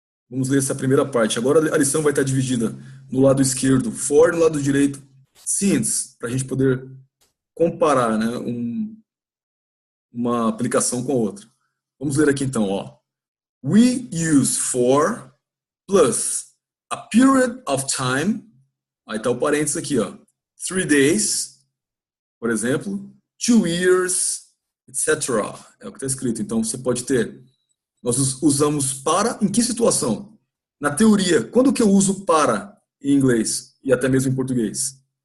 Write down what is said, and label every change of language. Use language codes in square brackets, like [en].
[pt] Vamos ler essa primeira parte. Agora a lição vai estar dividida no lado esquerdo for, no lado direito since, para a gente poder comparar, né, uma aplicação com a outra. Vamos ler aqui então. Ó. [en] We use for plus a period of time. [pt] Aí está o parênteses aqui. Ó. [en] 3 days, [pt] por exemplo. [en] 2 years, [pt] etc. É o que está escrito. Então você pode ter... Nós usamos para em que situação? Na teoria, quando que eu uso para em inglês e até mesmo em português?